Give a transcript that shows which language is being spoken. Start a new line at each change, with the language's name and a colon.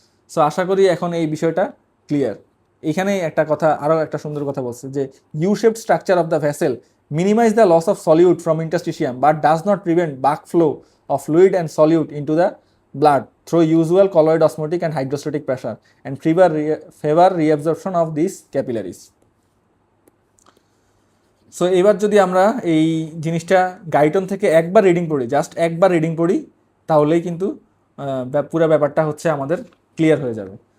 Bangla: So আশা করি এখন এই বিষয়টা ক্লিয়ার। এখানে আরও একটা সুন্দর কথা বলছে যে
English: U shaped structure of the vessel minimize the loss of solute from interstitium but does not prevent back flow of fluid and solute into the blood through usual colloid osmotic and hydrostatic pressure and favor reabsorption of these capillaries.
Bangla: So এবার যদি আমরা এই জিনিসটা Guyton থেকে একবার reading পড়ি, just একবার রিডিং পড়ি, তাহলেই কিন্তু পুরো ব্যাপারটা হচ্ছে আমাদের ক্লিয়ার হয়ে যাবে।